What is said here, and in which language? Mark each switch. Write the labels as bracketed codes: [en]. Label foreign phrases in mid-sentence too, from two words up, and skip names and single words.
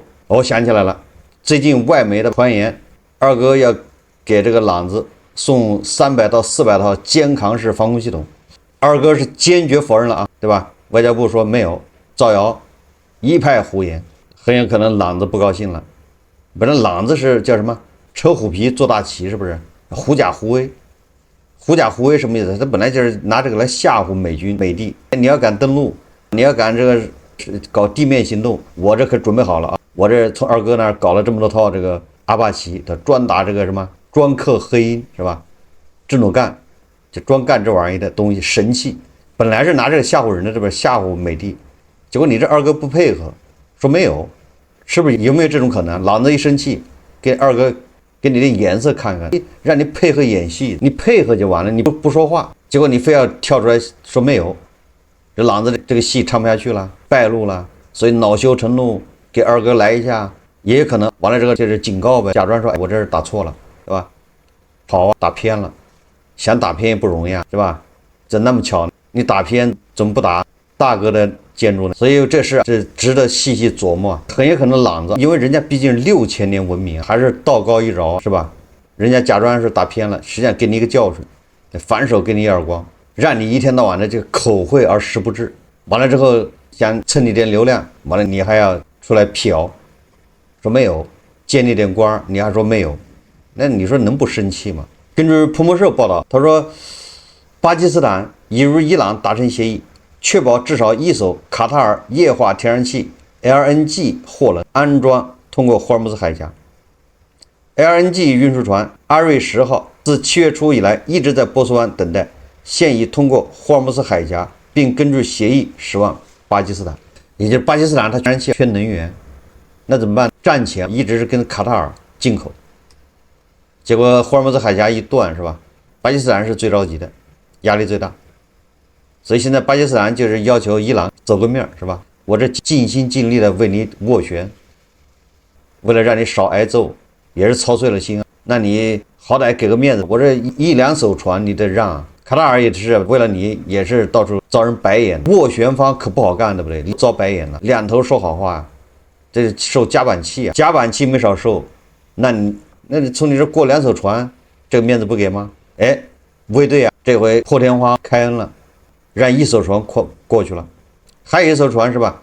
[zh] 我想起來了，最近外媒的傳言，二哥要給這個朗子送300到400套肩扛式防空系統，二哥是堅決否認了啊，对吧？外交部說沒有，造謠，一派胡言，很有可能朗子不高興了。本來朗子是叫什麼？扯虎皮做大旗，是不是？狐假虎威，狐假虎威什麼意思？他本來就是拿這個來嚇唬美軍美帝，你要敢登陸，你要敢这個搞地面行動，我這可準備好了啊！我這從二哥那兒搞了這麼多套這個阿帕奇，他專打這個什麼？專克黑鷹是吧？智努幹就專幹這玩意的東西，神器。本來是拿這個嚇唬人的，這邊嚇唬美帝，結果你這二哥不配合，說沒有，是不是有沒有這種可能？朗子一生氣，給二哥給你的顏色看看，讓你配合演戲，你配合就完了，你不說話，結果你非要跳出來說沒有，這朗子這個戲唱不下去了，敗露了，所以惱羞成怒，給二哥來一下，也有可能完了這個就是警告唄，假裝說，哎，我這是打錯了。是吧？跑啊，打偏了，想打偏也不容易啊，是吧？这那麼巧，你打偏怎麼不打大哥的建築呢？所以這事是值得細細琢磨。很有可能朗子，因為人家畢竟6000年文明，還是道高一饒，是吧？人家假裝是打偏了，實際上給你一個教訓，反手給你一耳光，讓你一天到晚的這個口惠而實不至。完了之後想蹭你點流量，完了你還要出來闢謠，說沒有，見你點光，你還說沒有。那你說能不生氣嗎？根據彭博社報道，他說，巴基斯坦已與伊朗達成協議，確保至少一艘卡塔爾液化天然氣 LNG 貨輪安裝通過霍爾木茲海峽。LNG 運輸船阿瑞10號自7月初以來一直在波斯灣等待，現已通過霍爾木茲海峽，並根據協議駛往巴基斯坦。也就是巴基斯坦它天然氣缺能源，那怎麼辦？戰前一直是跟卡塔爾進口。結果霍爾木茲海峽一斷，是吧？巴基斯坦是最着急的，壓力最大，所以現在巴基斯坦就是要求伊朗走個面，是吧？我這盡心盡力的為你斡旋，為了讓你少挨揍，也是操碎了心啊。那你好歹給個面子，我這一兩艘船你得讓啊。卡塔爾也是為了你，也是到處遭人白眼，斡旋方可不好幹，對不對？你遭白眼了，兩頭說好話啊，這受夾板氣啊，夾板气沒少受，那你從你這過2艘船，這個面子不給嗎？哎，衛隊啊，這回破天荒開恩了，讓1艘船過去了，還有1艘船是吧？